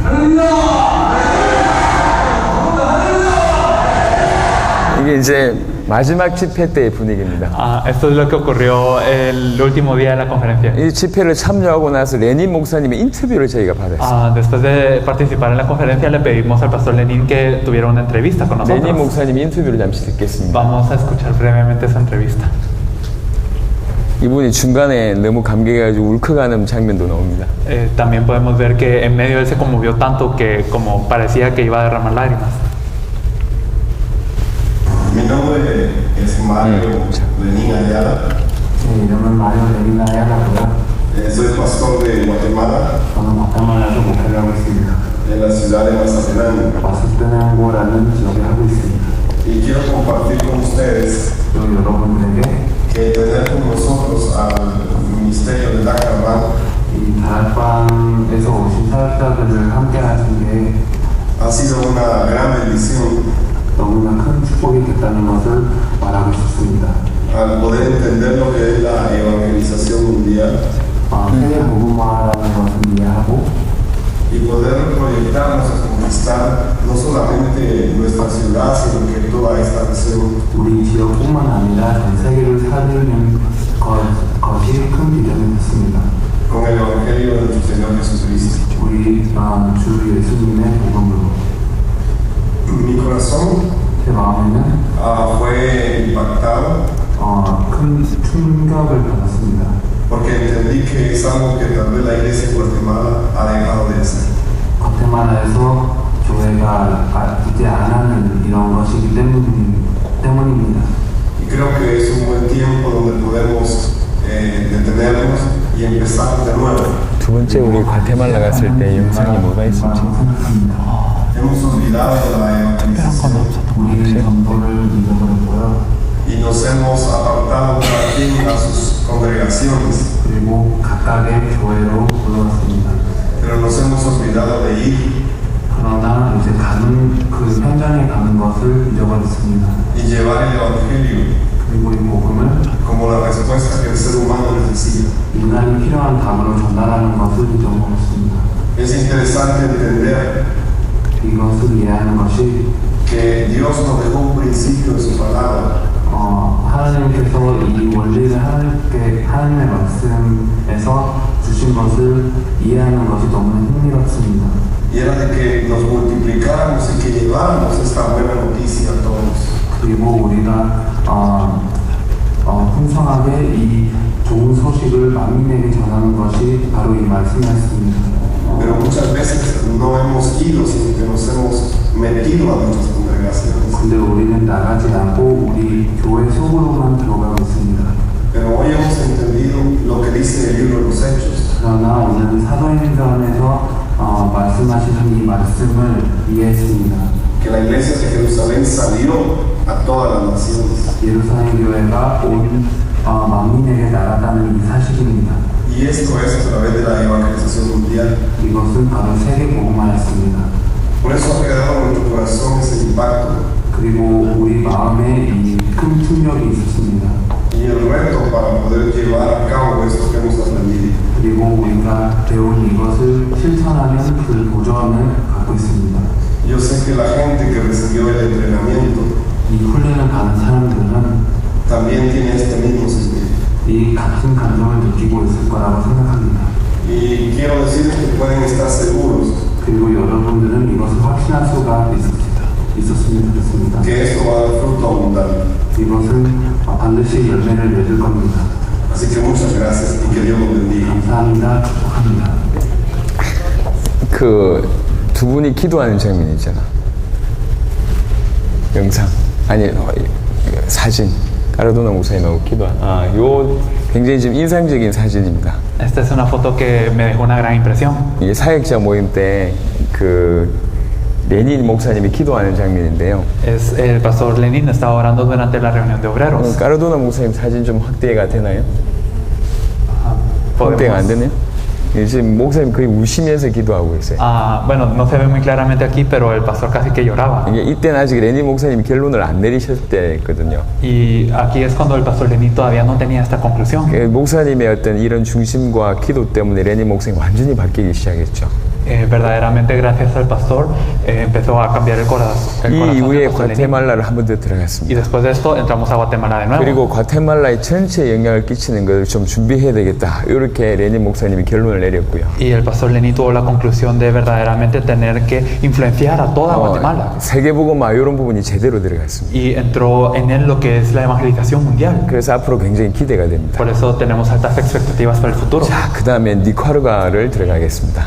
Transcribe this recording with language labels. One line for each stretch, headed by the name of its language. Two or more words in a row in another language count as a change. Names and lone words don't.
Korean: 이게 이제 마지막 집회 때의 분위기입니다.
Spanish: Esto es lo que ocurrió el último día de la conferencia.
Korean: 이 집회를 참여하고 나서 레닌 목사님의 인터뷰를 저희가 받았어요.
Spanish: Después de participar en la conferencia le pedimos al pastor Lenin que tuviera una entrevista con 레닌 nosotros.
Korean: 목사님 인터뷰를 잠시 듣겠습니다.
Spanish: Vamos a escuchar brevemente esa entrevista.
Korean: 이분이 중간에 너무 감격해가지고 울컥하는 장면도 나옵니다.
Spanish: También podemos ver que en medio él se conmovió tanto que como parecía que iba a derramar lágrimas. Mi nombre es Mario Lenin Ayala.
Korean: 제 이름은 마리오 레니나 야라고요.
Spanish: Soy pastor de Guatemala,
Korean: 저는 과테말라에서 목회를 하고 있습니다.
Spanish: en la ciudad de Mazatlán.
Korean: 마스테나고라는 지역에 하고 있습니다.
Spanish: Y quiero compartir con ustedes
Korean: 그리고 여러분들에게
Spanish: que tener con nosotros al ministerio de Dakarban
Korean: 이 다락방에서 오신 사역자들을 함께 하신 게
Spanish: ha sido una gran bendición
Korean: 너무나 큰 축복이 됐다는 것을 말하고 싶습니다.
Spanish: al poder entender lo que es la evangelización mundial
Korean: 세계 복음화라는 것을 이해하고
Spanish: y poder proyectarnos a conquistar no solamente nuestra ciudad, sino que toda esta región.
Korean: 우리 지역뿐만 아니라 전 세계를 살리는 것이 큰 비전이 됐습니다.
Spanish: Con el evangelio de nuestro Señor Jesucristo.
Korean: 우리 주 예수님의 복음으로
Spanish: Mi corazón
Korean: 제 마음에는
Spanish: fue impactado
Korean: 큰 충격을 받았습니다.
Spanish: porque entendí que es algo que tal vez la iglesia de Guatemala ha dejado de hacer.
Korean: 과테말라에서 교회가 이제 안 하는 이런 것이기 때문입니다.
Spanish: Y creo que es un buen tiempo donde podemos detenernos y empezar de nuevo.
Korean: 두 번째 우리 과테말라 갔을 때 영상이 뭐가 있을지.
Spanish: Hemos olvidado la evangelización
Korean: 우리는 전도를 잊어버렸고요.
Spanish: y nos hemos apartado cada quien a sus congregaciones,
Korean: 그리고 각각의 교회로 불러왔습니다.
Spanish: pero nos hemos olvidado de ir
Korean: 그러나 이제 가는 그 현장에 가는 것을 잊어버렸습니다.
Spanish: y llevar el evangelio
Korean: 그리고 이 복음을
Spanish: como la respuesta que el ser humano necesita.
Korean: 인간이 필요한 답으로 전달하는 것을 잊어버렸습니다.
Spanish: Es interesante entender
Korean: 이것을 이해하는 것이
Spanish: que Dios nos dejó un principio en su palabra.
Korean: 하나님께서 이 원리를 하나님의 말씀에서 주신 것을 이해하는 것이 너무나 흥미롭습니다.
Spanish: Y era de que nos multiplicáramos y que lleváramos esta buena noticia a todos.
Korean: 그리고 우리가 풍성하게 이 좋은 소식을 만민에게 전하는 것이 바로 이 말씀이었습니다.
Spanish: Pero muchas veces no hemos ido, sino que nos hemos metido a nuestras congregaciones.
Korean: 근데 우리는 나가지 않고 우리 교회 속으로만 들어가고 있습니다.
Spanish: Pero hoy hemos entendido lo que dice el libro de los Hechos.
Korean: 그러나 오늘 사도행전에서 말씀하시는 이 말씀을 이해했습니다.
Spanish: Que la iglesia de Jerusalén salió a todas las naciones.
Korean: 예루살렘 교회가 온 만민에게 나갔다는 이 사실입니다.
Spanish: Y esto es a través de la evangelización mundial.
Korean: 이것은 바로 세계 복음화였습니다.
Spanish: Por eso ha quedado en nuestro corazón ese impacto.
Korean: 그리고 우리 마음에 이 큰 충격이 있었습니다.
Spanish: Y el reto para poder llevar a cabo esto que hemos aprendido.
Korean: 그리고 우리가 배운 이것을 실천하는 그 도전을 갖고 있습니다.
Spanish: Yo sé que la gente que recibió el entrenamiento
Korean: 이 훈련을 받은 사람들은
Spanish: también tiene este mismo sentido.
Korean: 이 같은 감정을 느끼고 있을 거라고 생각합니다.
Spanish: Y quiero decirles que pueden estar seguros
Korean: 그리고 여러분들은 이것을 확신할 수가 있었으면 좋겠습니다.
Spanish: que esto va a dar fruto abundante.
Korean: 이것은 반드시 열매를 맺을 겁니다.
Spanish: Así que muchas gracias y que Dios los bendiga.
Korean: 감사합니다. 축복합니다. 그 두 분이 기도하는 장면이 있잖아. 영상 아니 사진. 까르도나 목사님하고 기도한. 요 굉장히 좀 인상적인 사진입니다.
Spanish: Esta es una foto que me dejó una gran impresión.
Korean: 이게 사역자 모임 때 그 레닌 목사님이 기도하는 장면인데요.
Spanish: Es el pastor Lenin estaba orando durante la reunión de obreros.
Korean: 까르도나 목사님 사진 좀 확대가 되나요? 확대가 안 되네요. 지금 목사님 거의 우시면서 기도하고 있어요.
Spanish: Bueno, no se ve muy claramente aquí, pero el pastor casi que lloraba.
Korean: 이게 이때는 아직 레닌 목사님이 결론을 안 내리셨을 때거든요.
Spanish: Y aquí es cuando el pastor Lenin todavía no tenía esta conclusión.
Korean: 목사님의 어떤 이런 중심과 기도 때문에 레닌 목사님 완전히 바뀌기 시작했죠.
Spanish: verdaderamente gracias al pastor empezó a cambiar el corazón.
Korean: 이 이후에
Spanish: del pastor Lenin.
Korean: 과테말라를 한 번 더 Y 들어갔습니다.
Spanish: después de esto entramos a Guatemala de nuevo.
Korean: 그리고 과테말라에 전체 영향을 끼치는 것을 좀 준비해야 되겠다. 이렇게 레닌 목사님이 결론을 내렸고요.
Spanish: Y el pastor Lenin tuvo la conclusión de verdaderamente tener que influenciar a toda Guatemala.
Korean: 세계복음화 이런 부분이 제대로 들어갔습니다.
Spanish: Y entró en él lo que es la evangelización mundial.
Korean: 그래서 앞으로 굉장히 기대가 됩니다.
Spanish: Por eso tenemos altas expectativas para el futuro.
Korean: 자, 그 다음에 니카라과를 들어가겠습니다.